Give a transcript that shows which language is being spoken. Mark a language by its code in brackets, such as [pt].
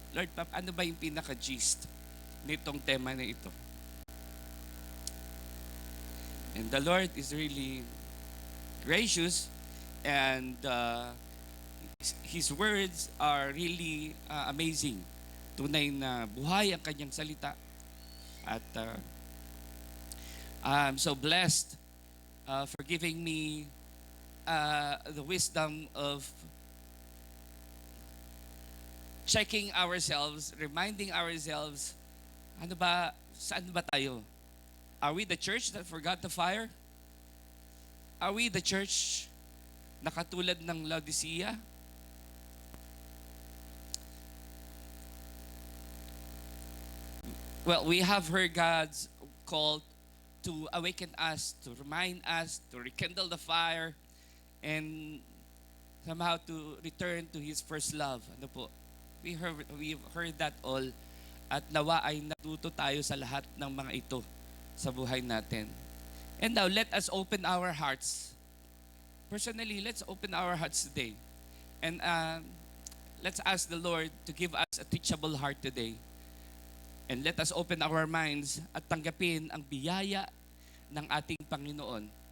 [tl] Lord, ano ba yung pinaka-gist nitong tema na ito? [en] And the Lord is really gracious, and His words are really amazing. [tl] Tunay na buhay ang kanyang salita. [en] At I'm so blessed for giving me the wisdom of checking ourselves, reminding ourselves, [tl] saan ba tayo? [en] Are we the church that forgot the fire? Are we the church [tl] na katulad ng Laodicea? [en] Well, we have heard God's call to awaken us, to remind us, to rekindle the fire, and somehow to return to His first love. [tl] Ano po? [en] We've heard that all, [tl] at nawa ay natuto tayo sa lahat ng mga ito sa buhay natin. [en] And now, let us open our hearts. Personally, let's open our hearts today. And let's ask the Lord to give us a teachable heart today. And let us open our minds [tl] at tanggapin ang biyaya ng ating Panginoon.